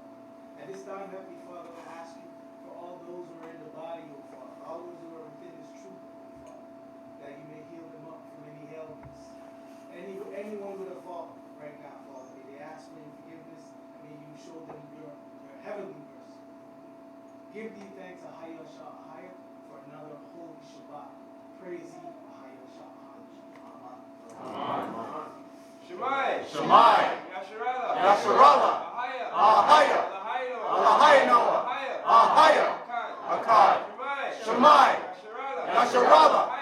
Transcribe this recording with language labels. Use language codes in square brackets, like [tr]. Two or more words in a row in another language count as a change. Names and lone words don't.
[en] At this time, Heavenly Father, I ask you for all those who are in the body, oh Father, all those who are within this truth, oh Father, that you may heal them up from any ailments. Anyone with a fault right now, Father, may they ask for your forgiveness, and may you show them your heavenly mercy. Give thee thanks, Ahaya Shahaya, for another holy Shabbat. Praise ye, Ahaya Shahaya. Amen. Shemai. Shemai. Yasharala. Yasharala. Ahaya. Ahaya. Ahaya. Ahaya. Ahaya. Akkad. Shemai. Yasharala.